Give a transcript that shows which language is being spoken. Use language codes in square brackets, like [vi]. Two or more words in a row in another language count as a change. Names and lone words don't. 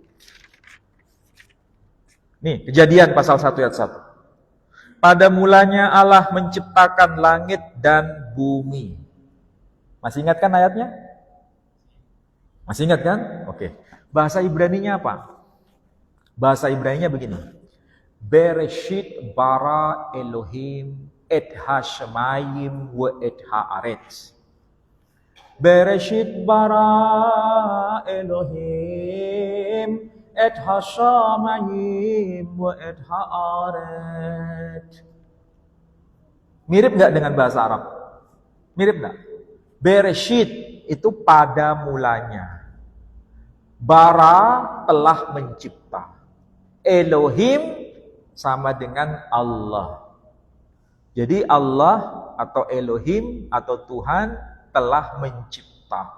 [id] Nih, Kejadian pasal 1 ayat 1. Pada mulanya Allah menciptakan langit dan bumi. Masih ingat kan ayatnya? Masih ingat kan? Oke. Bahasa Ibraninya apa? Bahasa Ibraninya begini. [he] בראשית ברא אלהים את השמים ואת הארץ. בראשית ברא אלהים את השמים ואת הארץ. [id] Mirip nggak dengan bahasa Arab? Mirip nggak? Bereshit itu pada mulanya. Bara telah mencipta. Elohim sama dengan Allah. Jadi Allah atau Elohim atau Tuhan telah mencipta.